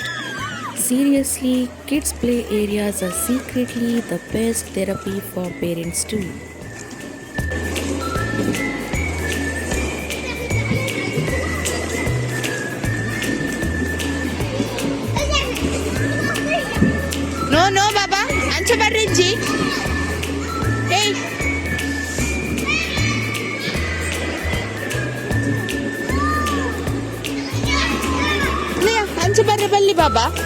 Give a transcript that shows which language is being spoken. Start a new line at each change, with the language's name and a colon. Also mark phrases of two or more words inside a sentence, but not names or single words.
English: Seriously, kids play areas are secretly the best therapy for parents too. no no
Tulu: ಬಾಬಾ ಅಂಚೆ ಬರ್ರಿ ಅಜ್ಜಿ. ಏಯ್ ಅಂಚೆ ಬರ್ರಿ ಬಲ್ಲಿ ಬಾಬಾ.